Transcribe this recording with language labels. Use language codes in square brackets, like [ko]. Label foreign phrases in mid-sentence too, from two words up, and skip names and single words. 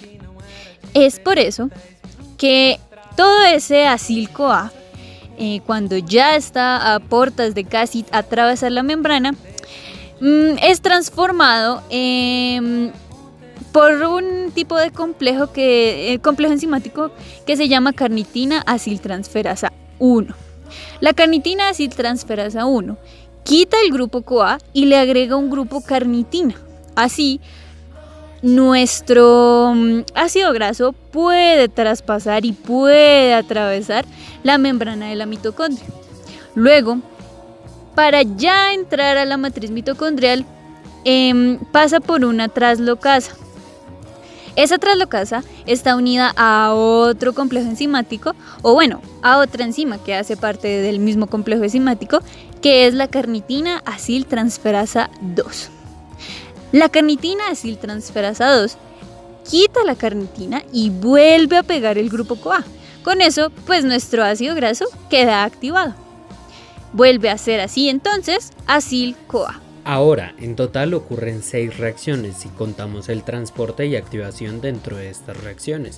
[es] Es por eso que todo ese acil-CoA, cuando ya está a portas de casi atravesar la membrana, es transformado por un tipo de complejo enzimático que se llama carnitina aciltransferasa 1. La carnitina aciltransferasa 1 quita el grupo CoA y le agrega un grupo carnitina. Así, nuestro ácido graso puede traspasar y puede atravesar la membrana de la mitocondria. Luego, para ya entrar a la matriz mitocondrial, pasa por una traslocasa. Esa traslocasa está unida a otro complejo enzimático, o bueno, a otra enzima que hace parte del mismo complejo enzimático, que es la carnitina aciltransferasa 2. La carnitina aciltransferasa 2 quita la carnitina y vuelve a pegar el grupo CoA. Con eso, pues nuestro ácido graso queda activado. Vuelve a ser así entonces acil-CoA. Ahora, en total ocurren 6 reacciones si contamos el transporte y activación dentro de estas reacciones.